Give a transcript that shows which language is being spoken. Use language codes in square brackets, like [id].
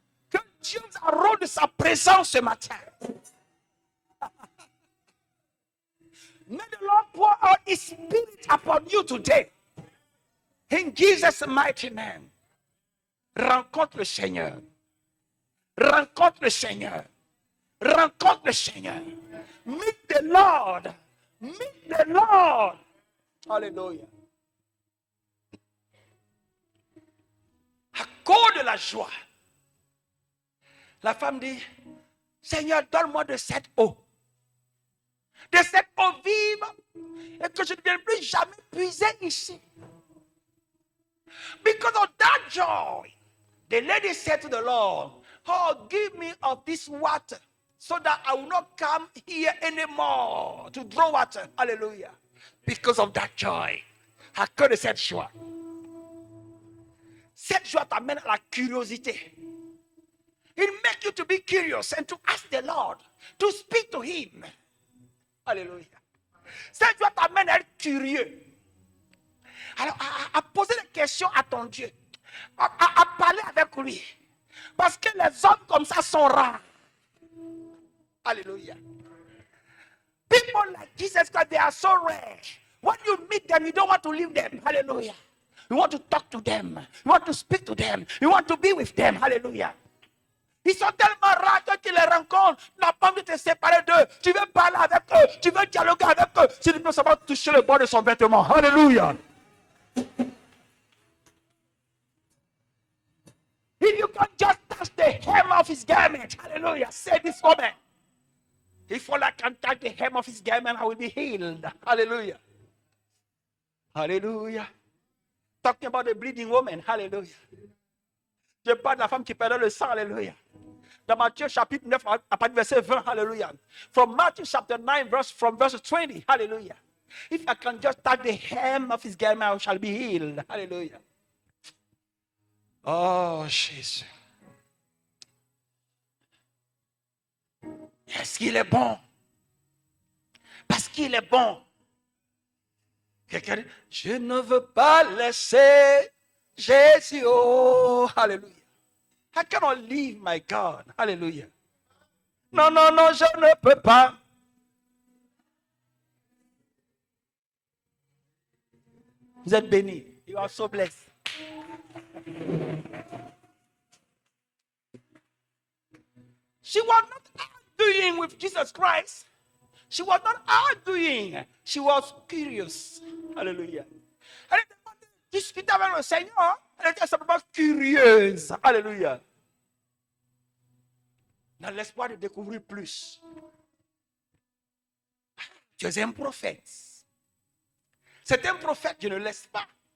[fr] Que Dieu nous arrose de sa présence ce matin. [en] May the Lord pour out his spirit upon you today. In Jesus' mighty name. [fr] Rencontre le Seigneur. Rencontre le Seigneur. Rencontre le Seigneur. [en] Meet the Lord. Meet the Lord. Alléluia. [fr] À cause de la joie, la femme dit, Seigneur, donne-moi de cette eau. De cette eau vive. Et que je ne vienne plus jamais puiser ici. [en] Because of that joy, the lady said to the Lord, oh, give me of this water so that I will not come here anymore to draw water. Hallelujah. Because of that joy. [fr] À cause de cette joie. Cette joie t'amène à la curiosité. [en] It makes you to be curious and to ask the Lord, to speak to him. [fr] Alléluia. Cette joie t'amène à être curieux. Alors, à poser des questions à ton Dieu. À parler avec lui. Parce que les hommes comme ça sont rares. Alléluia. [en] People like Jesus Christ, they are so rare. When you meet them, you don't want to leave them. Hallelujah. You want to talk to them. You want to speak to them. You want to be with them. Hallelujah. [fr] Ils sont tellement rares que tu les rencontres. Tu n'as pas envie de te séparer d'eux. Tu veux parler avec eux. Tu veux dialoguer avec eux. Si tu peux seulement toucher le bord de son vêtement. [en] Hallelujah. If you can just touch the hem of his garment. Hallelujah. Say this woman. If all I can touch the hem of his garment, I will be healed. Hallelujah. Hallelujah. Talking about the bleeding woman. Hallelujah. [fr] Je parle de la femme qui perdait le sang. Hallelujah. Dans Matthieu chapitre 9, à partir du verset 20. [en] Hallelujah. From Matthew chapter 9, from verse 20. Hallelujah. If I can just touch the hem of his garment, I shall be healed. Hallelujah. Oh, Jésus. [fr] Est-ce qu'il est bon? Parce qu'il est bon. Quelqu'un dit, je ne veux pas laisser Jésus. [en] Oh, hallelujah. I cannot leave my God. Hallelujah. [fr] Non, non, non, je ne peux pas. Vous êtes bénis. [en] You are so blessed. She was not arguing with Jesus Christ. She was not arguing. She was curious. Hallelujah. [fr] Elle était pas discuter avec le Seigneur. Elle était simplement curieuse. Alléluia. Dans l'espoir de découvrir plus. Tu es un prophète. C'est un prophète, je ne laisse pas.